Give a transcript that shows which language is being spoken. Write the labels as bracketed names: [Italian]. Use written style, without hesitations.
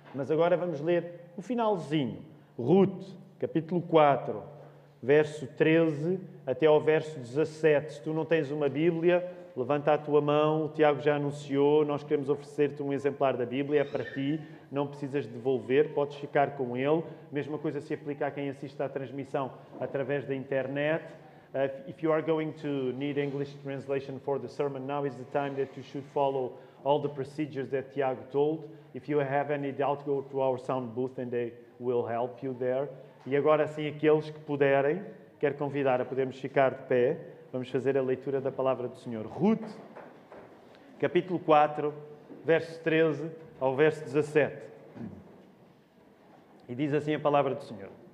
[Portuguese] Mas agora vamos ler o finalzinho. Ruth, capítulo 4, verso 13 até ao verso 17. Se tu não tens uma Bíblia, levanta a tua mão, o Tiago já anunciou, nós queremos oferecer-te um exemplar da Bíblia, é para ti, não precisas devolver, podes ficar com ele. Mesma coisa se aplica a quem assiste à transmissão através da internet. [English] If you are going to need English translation for the sermon, now is the time that you should follow all the procedures that Tiago told. If you have any doubt, go to our sound booth and they will help you there. [Portuguese] E agora sim, aqueles que puderem, quero convidar a podermos ficar de pé. Vamos fazer a leitura da palavra do Senhor. Ruth, capítulo 4, verso 13 ao verso 17. E diz assim a palavra do Senhor.